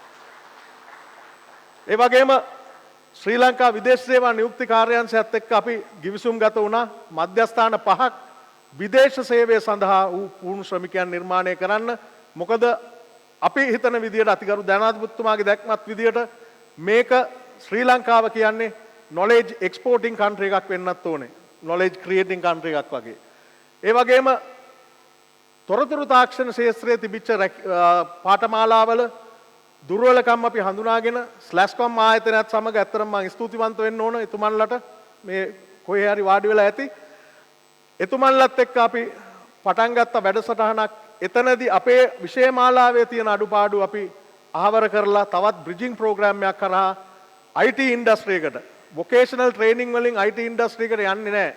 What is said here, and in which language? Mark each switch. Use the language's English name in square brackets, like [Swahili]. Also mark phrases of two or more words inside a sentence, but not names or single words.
[Sinhala] ඒ වගේම ශ්‍රී ලංකා විදේශ සේවා නියුක්ති කාර්යාංශයත් එක්ක අපි ගිවිසුම් ගත වුණා මධ්‍යස්ථාන 5ක් විදේශ සේවය සඳහා වූ පුහුණු ශ්‍රමිකයන් නිර්මාණය කරන්න. මොකද අපි හිතන විදියට අතිගරු ජනාධිපතිතුමාගේ දැක්මත් විදියට මේක ශ්‍රී ලංකාව කියන්නේ [English] knowledge exporting country [Sinhala] එකක් වෙන්නත් ඕනේ. [English] knowledge creating country [Sinhala] එකක් වගේ. ඒ වගේම තොරතුරු තාක්ෂණ ක්ෂේත්‍රයේ තිබිච්ච පාඨමාලාවල දුර්වලකම් අපි හඳුනාගෙන ස්ලැෂ්කොම් ආයතනයත් සමග ඇත්තටම මම ස්තුතිවන්ත වෙන්න ඕන එතුමන්ලට මේ කොහේ හරි වාඩි වෙලා ඇති. එතුමන්ලත් එක්ක අපි පටන් ගත්ත වැඩසටහනක් එතනදී අපේ විෂය මාලාවේ තියෙන අඩුපාඩු අපි අහවර කරලා තවත් [English] bridging program [Sinhala] එකක් කරා [English] IT industry [Sinhala] එකට [English] vocational training [Sinhala] වලින් [English] IT industry [Sinhala] එකට යන්නේ නැහැ.